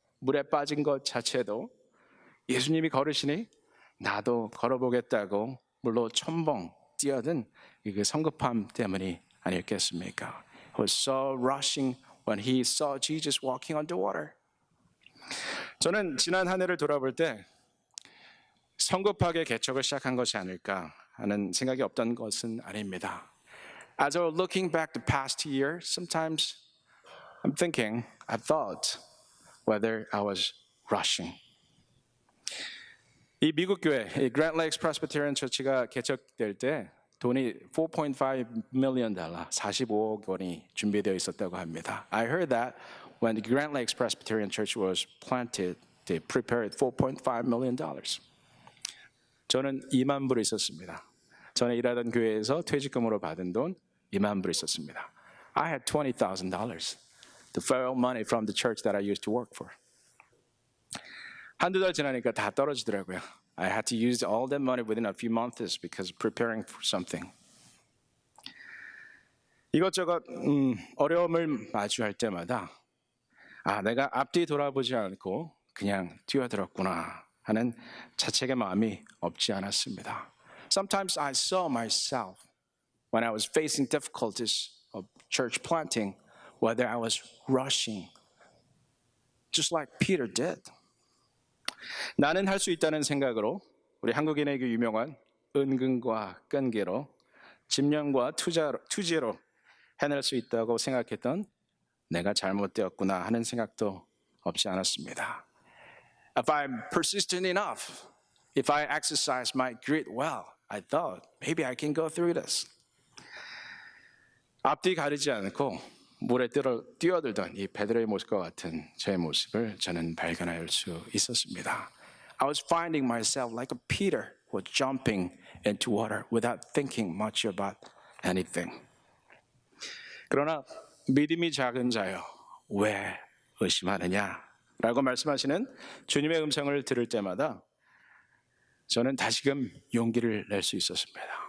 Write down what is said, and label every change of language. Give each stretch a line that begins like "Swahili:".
Korean: 물에 빠진 것 자체도 예수님이 걸으시니 나도 걸어보겠다고 물로 첨벙 뛰어든 그 성급함 때문이 아니었겠습니까?
English: He was so rushing when he saw Jesus walking on the water.
Korean: 저는 지난 한 해를 돌아볼 때 성급하게 개척을 시작한 것이 아닐까 하는 생각이 없던 것은 아닙니다.
English: As I was looking back the past year, sometimes I thought whether I was rushing.
Korean: 이 미국 교회, 이 Grand Lakes Presbyterian Church가 개척될 때 돈이 $4.5 million, 45억 원이 준비되어 있었다고 합니다.
English: I heard that when the Grand Lakes Presbyterian Church was planted, they prepared $4.5 million.
Korean: 저는 2만 불 있었습니다. 전에 일하던 교회에서 퇴직금으로 받은 돈 2만 불 있었습니다.
English: I had $20,000, the federal money from the church that I used to work for.
Korean: 한두 달 지나니까 다 떨어지더라고요.
English: I had to use all that money within a few months because preparing for something.
Korean: 이것저것 어려움을 마주할 때마다 내가 앞뒤 돌아보지 않고 그냥 뛰어들었구나 하는 자책의 마음이 없지 않았습니다.
English: Sometimes I saw myself when I was facing difficulties of church planting, whether I was rushing, just like Peter did.
Korean: 나는 할 수 있다는 생각으로 우리 한국인에게 유명한 은근과 끈기로 집념과 투지로 해낼 수 있다고 생각했던 내가 잘못되었구나 하는 생각도 없지 않았습니다.
English: If I'm persistent enough, if I exercise my grit well, I thought maybe I can go through this.
Korean: 앞뒤 가리지 않고 물에 뛰어들던 이 베드로의 모습과 같은 제 모습을 저는 발견할 수 있었습니다.
English: I was finding myself like a Peter who was jumping into water without thinking much about anything.
Korean: 그러나 믿음이 작은 자여 왜 의심하느냐 라고 말씀하시는 주님의 음성을 들을 때마다 저는 다시금 용기를 낼 수 있었습니다.